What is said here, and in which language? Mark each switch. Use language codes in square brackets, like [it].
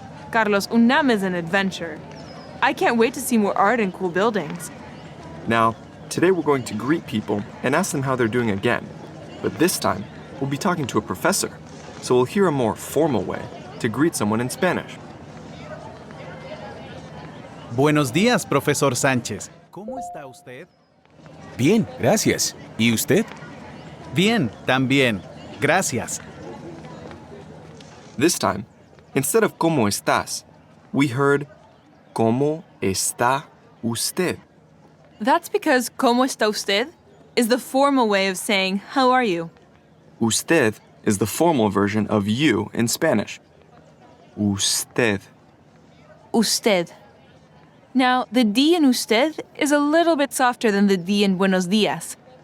[en] Carlos, UNAM is an adventure. I can't wait to see more art and cool buildings. Now, today we're going to greet people and ask them how they're doing again. But this time, we'll be talking to a professor, so we'll hear a more formal way to greet someone in Spanish. [es] Buenos días, profesor Sánchez. ¿Cómo está usted? Bien, gracias. ¿Y usted? Bien, también. Gracias. [en] This time, instead of [es] ¿Cómo estás?, [en] we heard [es] ¿Cómo está usted? [en] That's because [es] ¿Cómo está usted? [en] Is the formal way of saying, how are you? Usted is the formal version of you in Spanish. [es] Usted. [en] Usted. Now, the D in usted is a little bit softer than the D in [es] buenos días.